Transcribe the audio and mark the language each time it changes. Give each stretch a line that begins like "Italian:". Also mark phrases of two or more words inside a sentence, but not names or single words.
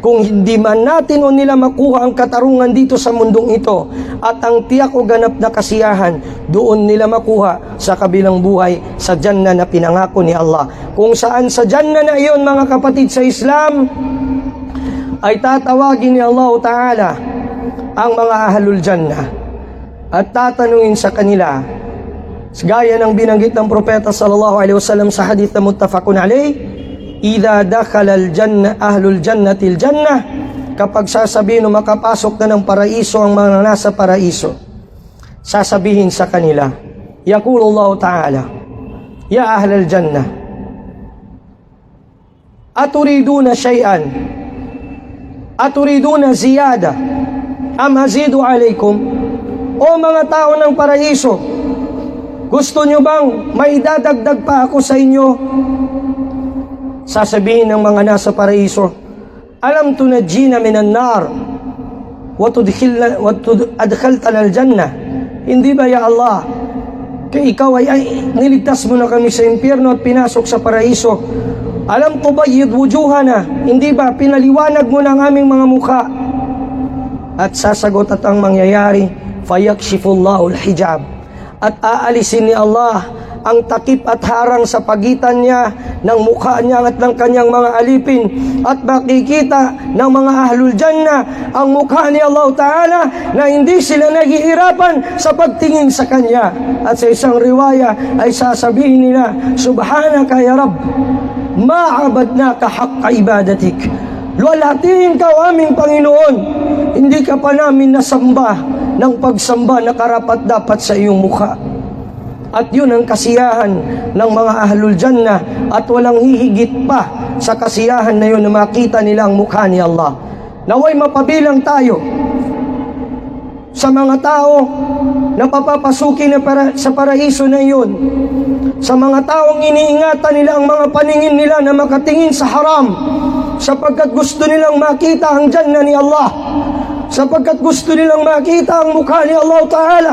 Filipino: Kung hindi man natin o nila makuha ang katarungan dito sa mundong ito at ang tiyak o ganap na kasiyahan, doon nila makuha sa kabilang buhay sa Jannah na pinangako ni Allah. Kung saan sa Jannah na iyon, mga kapatid sa Islam, ay tatawagin ni Allah Ta'ala ang mga
Arabic: أهل الجنة
Filipino: at tatanungin sa kanila, gaya ng binanggit ng Propeta sallallahu
Arabic: عليه وسلم
Filipino: sa hadith na
Arabic: متفق عليه إذا دخل الجنة أهل الجنة الجنة,
Filipino: kapag sasabihin o makapasok na ng paraiso ang mga nasa paraiso, sasabihin sa kanila,
Arabic: يقول الله تعالى يا أهل الجنة أتريدون شيئا أتريدون زيادة أم أزيد عليكم?
Filipino: O mga tao ng paraiso, gusto nyo bang may dadagdag pa ako sa inyo? Sasabihin ng mga nasa paraiso,
Arabic: ألم تنجنا من النار وأدخلتنا الجنة.
Filipino: Hindi ba,
Arabic: يا الله,
Filipino: kay ikaw ay niligtas mo na kami sa impyerno at pinasok sa paraiso?
Arabic: ألم تبيض وجوهنا,
Filipino: hindi ba pinaliwanag mo na ang aming mga mukha? At sasagot at ang mangyayari,
Arabic: فيكشف الله الحجاب,
Filipino: at aalisin ni Allah ang takip at harang sa pagitan niya ng mukha niya at ng kanyang mga alipin, at makikita ng mga
Arabic: أهل الجنة
Filipino: ang mukha ni Allah Ta'ala na hindi sila naghihirapan sa pagtingin sa kanya. At sa isang riwaya ay sasabihin nila,
Arabic: سبحانك يا رب ما عبدناك حق عبادتك.
Filipino: Luwalhatiin ka, aming Panginoon, hindi ka pa namin nasamba ng pagsamba na karapat dapat sa iyong mukha. At yun ang kasiyahan ng mga
Arabic: أهل الجنة,
Filipino: at walang hihigit pa sa kasiyahan na yun na makita nila ang mukha ni Allah. Naway mapabilang tayo sa mga tao na papapasukin na sa paraiso na yun, sa mga taong iniingatan nila ang mga paningin nila na makatingin sa haram, sapagkat gusto nilang makita ang Jannah ni Allah, sapagkat gusto nilang makita ang mukha ni Allah Ta'ala.